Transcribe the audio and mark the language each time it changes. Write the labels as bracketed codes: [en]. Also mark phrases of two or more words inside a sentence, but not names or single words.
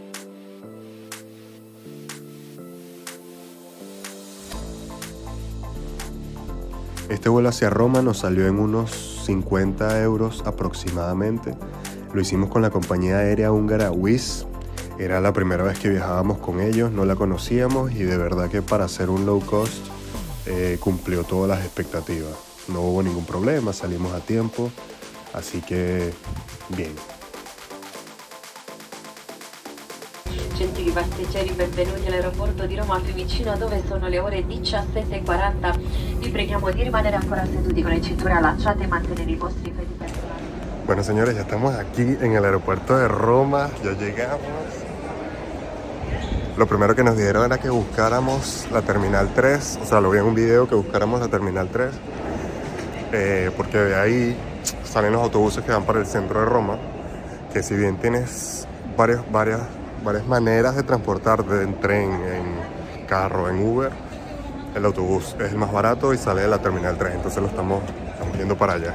[es] Este vuelo hacia Roma nos salió en unos 50 euros aproximadamente. Lo hicimos con la compañía aérea húngara Wizz. Era la primera vez que viajábamos con ellos, no la conocíamos y de verdad que para hacer un [en] low cost [es] cumplió todas las expectativas. No hubo ningún problema, salimos a tiempo, así que bien. [it] Gentili passeggeri, benvenuti all'aeroporto di Roma Fiumicino, dove sono le ore 17:40. Vi preghiamo di rimanere ancora seduti con le cinture allacciate e mantenere i vostri piedi personali. [es] Bueno, señores, ya estamos aquí en el aeropuerto de Roma, ya llegamos. Lo primero que nos dijeron era que buscáramos la Terminal 3, o sea, lo vi en un video, que buscáramos la Terminal 3, porque de ahí salen los autobuses que van para el centro de Roma, que si bien tienes varias maneras de transportarte en tren, en carro, en Uber, el autobús es el más barato y sale de la Terminal 3, entonces lo estamos yendo para allá.